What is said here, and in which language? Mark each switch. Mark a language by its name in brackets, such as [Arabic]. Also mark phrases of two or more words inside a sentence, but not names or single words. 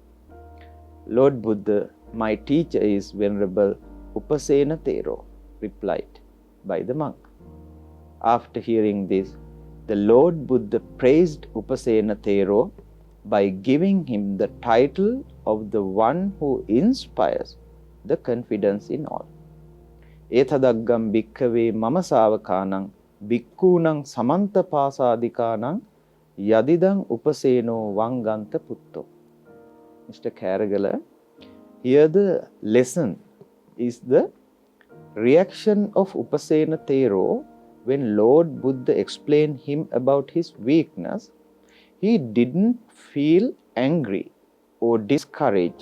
[English] Lord Buddha, my teacher is Venerable Upasena Thero, replied by the monk. After hearing this, the Lord Buddha praised Upasena Thero by giving him the title of the one who inspires the confidence in all. [Pali] Etadaggam bhikkhave mama savakanang bhikkūnaṁ samanta pasadikānaṁ yadidang upaseno vanganta putto. [English] Mr. Karagala, here the lesson is the reaction of Upasena Thero when Lord Buddha explained him about his weakness. He didn't feel angry or discouraged.